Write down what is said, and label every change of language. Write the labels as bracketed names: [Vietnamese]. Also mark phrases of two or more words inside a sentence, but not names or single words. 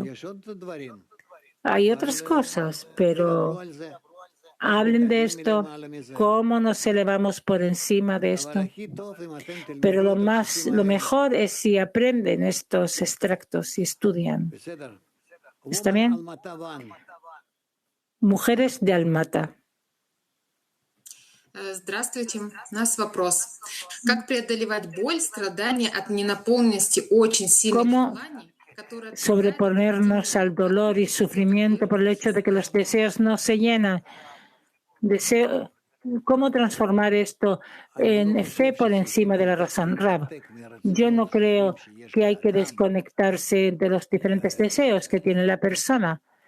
[Spanish] Hay otras cosas, pero hablen de esto, cómo nos elevamos por encima de esto. Pero lo mejor es si aprenden estos extractos y estudian. ¿Está bien? Mujeres de Almata. [Russian] Здравствуйте. У нас вопрос. Как преодолевать боль, страдания от ненаполненности очень сильных желаний? [Spanish] Sobreponernos al dolor y sufrimiento por el hecho de que los deseos no se llenan. ¿Cómo transformar esto en fe por encima de la razón? Rab, yo no creo que hay que desconectarse de los diferentes deseos que tiene la persona.